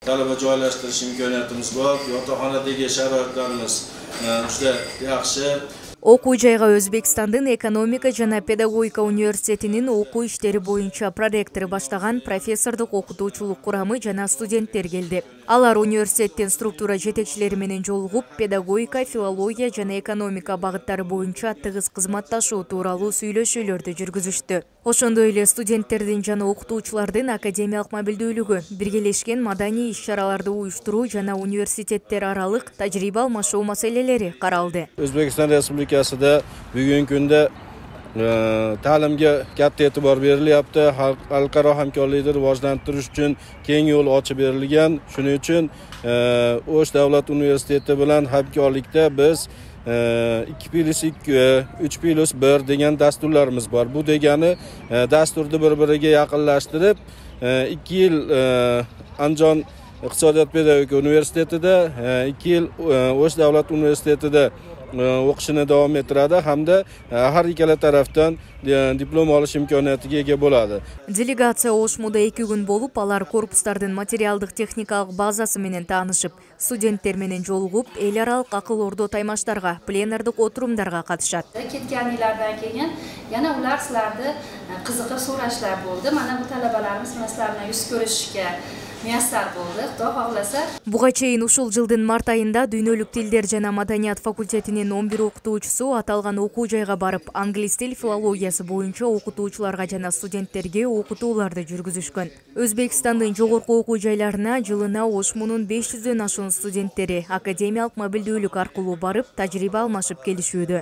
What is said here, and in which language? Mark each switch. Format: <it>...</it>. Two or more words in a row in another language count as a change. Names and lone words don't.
<uz>talaba joylashtirish imkoniyatimiz bor. Yotoqxonadagi sharoitlarimiz juda yaxshi.</uz> <ky>Окуу жайга Өзбекстандын экономика жана педагогика университетинин окуу иштери боюнча проректору баштаган профессордук окутуучулук курамы жана студенттер келди. Алар университеттин структура жетекчилери менен жолугуп, педагогика, филология жана экономика багыттары боюнча тыгыз кызматташуу тууралуу сүйлөшүүлөрдү жүргүзүштү. Ошондой эле студенттердин жана окутуучулардын академиялык мобилдүүлүгү, биргелешкен маданий иш-чараларды уюштуруу жана университеттер аралык тажрыйба алмашуу маселелери каралды.</ky> <uz>O'zbekiston Respublikasida bugungi kunda ta'limga katta e'tibor berilyapti. Xalqaro hamkorlikni rivojlantirish uchun keng yo'l ochib berilgan. Shuning uchun O'sh davlat universiteti bilan hamkorlikda biz 2+2, 3+1 degan dasturlarimiz bor. Bu degani dasturni bir-biriga yaqinlashtirib 2 yil Andijon iqtisodiyot pedagogika universitetida, 2 yil O'sh davlat universitetida o'qishini davom ettiradi hamda har ikkala tarafdan diplom olish imkoniyatiga ega bo'ladi.</uz> <ky>Делегация Ошмуда 2 күн болуп, алар корпустардын материалдык техникалык базасы менен таанышып, студенттер менен жолугуп, эл аралык акыл ордо таймаштарга, пленардык отурумдарга катышат.</ky> <uz>Ketganlardan keyin yana ular sizlarni qiziqib so'rashlar bo'ldi. Mana bu talabalarimiz sizlar bilan yuz ko'rishishga muyassar bo'ldi. Xudo xohlasa.</uz> <ky>Буга чейин ушул жылдын март айында дүйнөлүк тилдер жана маданият факультетинин 11 окутуучусу аталган окуу жайга барып, англис тил филологиясы боюнча окутуучуларга жана студенттерге окутууларды жүргүзүшкөн. Өзбекстандын жогорку окуу жайларына жылына Ошмунун 500дөн ашуун студенттери академиялык мобилдүүлүк аркылуу барып, тажрыйба алмашып келишүүдө.</ky>